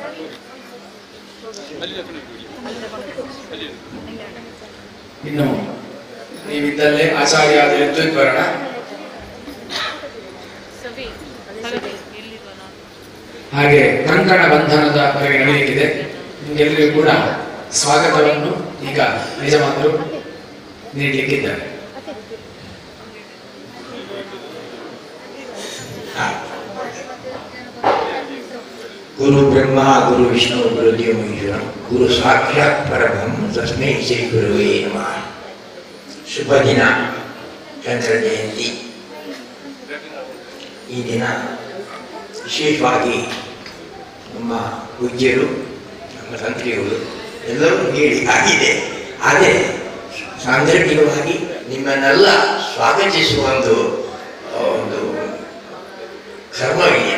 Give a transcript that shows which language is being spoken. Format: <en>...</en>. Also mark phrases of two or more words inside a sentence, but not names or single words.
<kn>ಇನ್ನು ನೀವಿದ್ದಲ್ಲೇ ಆಚಾರ್ಯಾದ ಋತ್ವಿಗ್ವರ್ಣ ಹಾಗೆ ಕಂಕಣ ಬಂಧನದವರೆಗೆ ನಡೆಯಲಿಕ್ಕಿದೆ. ನಿಮಗೆಲ್ಲರಿಗೂ ಕೂಡ ಸ್ವಾಗತವನ್ನು ಈಗ ಯಜಮಾನರು ನೀಡಲಿಕ್ಕಿದ್ದಾರೆ.</kn> <sa>ಗುರು ಬ್ರಹ್ಮ ಗುರು ವಿಷ್ಣು ಗುರು ದೇವ ಮಹೇಶ್ವರ ಗುರು ಸಾಕ್ಷಾತ್ ಪರಬ್ರಹ್ಮ ತಸ್ಮೈ ಶ್ರೀ ಗುರುವೇ ನಮಃ.</sa> <kn>ಶುಭ ದಿನ, ಚಂದ್ರ ಜಯಂತಿ. ಈ ದಿನ ವಿಶೇಷವಾಗಿ ನಮ್ಮ ಪೂಜ್ಯರು, ನಮ್ಮ ತಂತ್ರಿಗಳು ಎಲ್ಲರೂ ಹೇಳಿ ಆಗಿದೆ. ಆದರೆ ಸಾಂದರ್ಭಿಕವಾಗಿ ನಿಮ್ಮನ್ನೆಲ್ಲ ಸ್ವಾಗತಿಸುವ ಒಂದು ಕರ್ಮವಿದೆ.</kn>